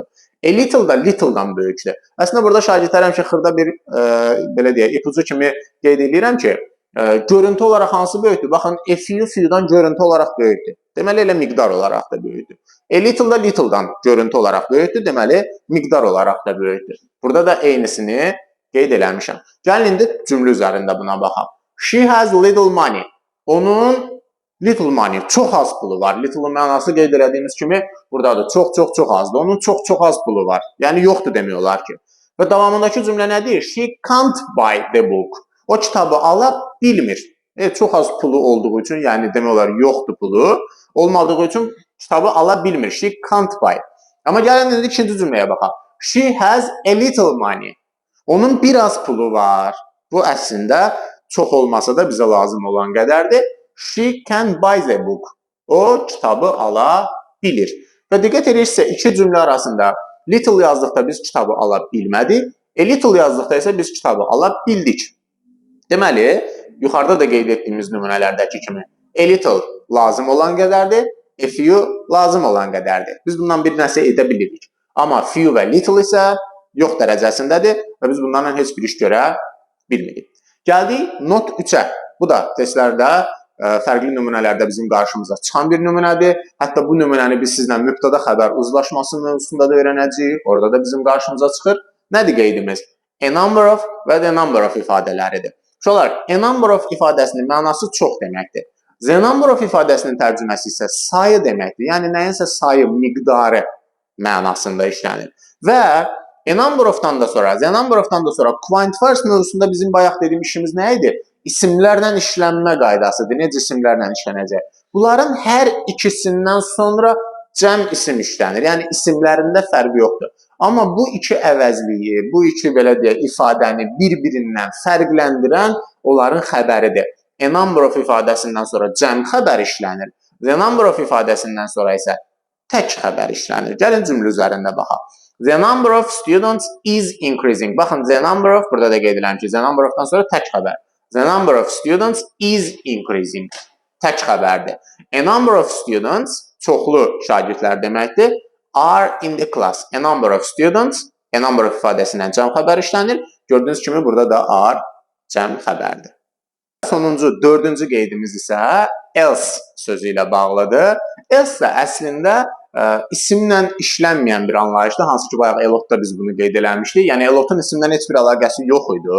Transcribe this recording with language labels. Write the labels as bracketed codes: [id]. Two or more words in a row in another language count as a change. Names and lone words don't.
[en] A little [az] da little-dan böyükdür. Əslində burada şagirdlər həmişə xırda bir belə deyək, ipucu kimi qeyd edirəm ki, görüntü olaraq hansı böyükdür? Baxın, [en] a few few- [az] dan görüntü olaraq böyükdür. Deməli, elə miqdar olaraq da böyükdür. [en] A little [az] da little-dan görüntü olaraq böyükdür. Deməli, miqdar olaraq da böyükdür. Burada da eynisini qeyd eləmişəm. Gəlin indi cümlə üzərində buna baxaq. [en] She has little money. Onun little money, [az] çox az pulu var. Little mənası qeyd elədiyimiz kimi buradadır. Çox azdır. Onun çox az pulu var. Yəni yoxdur demək olar ki. Və davamındakı cümlə nədir? [en] She can't buy the book. [az] O kitabı ala bilmir. Çox az pulu olduğu üçün, yəni demək olar yoxdur pulu. Olmadığı üçün kitabı ala bilmir. [en] She can't buy. [az] Amma gəlin indi ikinci cümləyə baxaq. [en] She has a little money. [az] Onun biraz pulu var. Bu əslində çox olmasa da bizə lazım olan qədərdir. [en] She can buy the book. [az] O kitabı ala bilir. Və diqqət edirsə iki cümlə arasında little yazdıqda biz kitabı ala bilmədik. [en] A little [az] yazdıqda isə biz kitabı ala bildik. Deməli, yuxarıda da qeyd etdiyimiz nümunələrdəki kimi [en] a little [az] lazım olan qədərdir, [en] a few [az] lazım olan qədərdir. Biz bundan bir nəsə edə bilirik. Amma few və little isə yox dərəcəsindədir və biz bunlarla heç bir iş görə bilmirik. Gəldik not 3-ə. Bu da testlərdə fərqli nümunələrdə bizim qarşımıza çıxan bir nümunədir. Hətta bu nümunəni biz sizlə mübtəda xəbər uzlaşması mövzusunda da öyrənəcəyik. Orada da bizim qarşımıza çıxır. Nədir qeydimiz? [en] A number of və the number of ifadələridir. [az] Uşaqlar, [en] a number of [az] ifadəsinin mənası çox deməkdir. [en] The number of [az] ifadəsinin tərcüməsi isə sayı deməkdir. Yəni nəyinsə sayı, miqdarı mənasında işlənir. Və [en] a number of- [az] dan da sonra, [en] the number of- [az] dan da sonra quantifiers mövzusunda bizim bayaq dediyim işimiz nə idi? İsimlərlə işlənmə qaydasıdır. Necə isimlərlə işlənəcək? Bunların hər ikisindən sonra cəm isim işlənir. Yəni isimlərində fərqi yoxdur. Amma bu iki əvəzliyi, bu iki belə deyək, ifadəni bir-birindən fərqləndirən onların xəbəridir. [en] A number of [az] ifadəsindən sonra cəm xəbər işlənir. [en] The number of [az] ifadəsindən sonra isə tək xəbər işlənir. Gəlin cümlə üzərində baxaq. [en] The number of students is increasing. Baxın, the number of, [az] burada da qeyd edirəm ki, [en] the number of- [az] dan sonra tək xəbər. [en] The number of students is increasing. [az] Tək xəbərdir. [en] A number of students, [az] çoxlu şagirdlər deməkdir. [en] Are in the class. A number of students, a number of [az] ifadəsindən cəm xəbər işlənir. Gördüyünüz kimi burada da are cəm xəbərdir. Sonuncu, dördüncü qeydimiz isə else sözü ilə bağlıdır. Else də əslində isimlə işlənməyən bir anlayışdır. Hansı ki, bayaq elotda biz bunu qeyd eləmişdik. Yəni, elotun isimdən heç bir əlaqəsi yox idi.